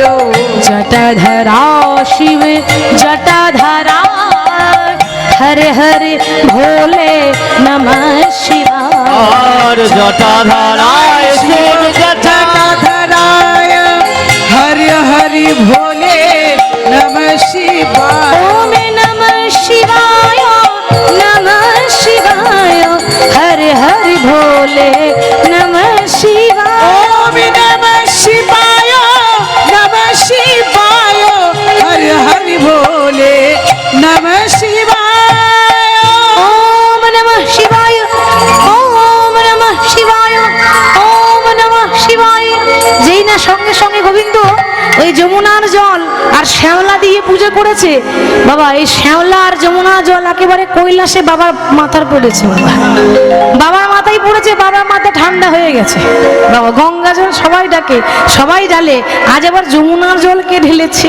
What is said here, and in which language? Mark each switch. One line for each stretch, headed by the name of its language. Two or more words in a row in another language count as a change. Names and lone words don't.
Sanskrit: জটাধরা শিবে জটাধরা, হরে হরে ভোলে, নমঃ শিবায়। আর জটাধারায় শিব জটাধরায়, হরি হরি ভোলে, নমঃ শিবায়। ওম নমঃ শিবায়, নমঃ শিবায়, হরে হরে ভোলে, নমঃ শিবায়। ওম নমঃ শিবায়, নমঃ শিবায়, হরি হরি ভোলে, নমঃ শিবায়। ওম নমঃ শিবায়, ওম নমঃ শিবায়, ওম নমঃ শিবায়।
Bangla: যেই না সঙ্গে সঙ্গে গোবিন্দ ওই যমুনার জল আর শ্যাওলা দিয়ে পুজো করেছে বাবা, এই শ্যাওলা আর যমুনা জল একেবারে কৈলাসে বাবার মাথার পড়েছে। বাবা বাবার মাথায় পড়েছে, বাবার মাথা ঠান্ডা হয়ে গেছে। বাবা গঙ্গা জল সবাই ডাকে, সবাই ঢালে, আজ আবার যমুনার জল কে ঢেলেছে?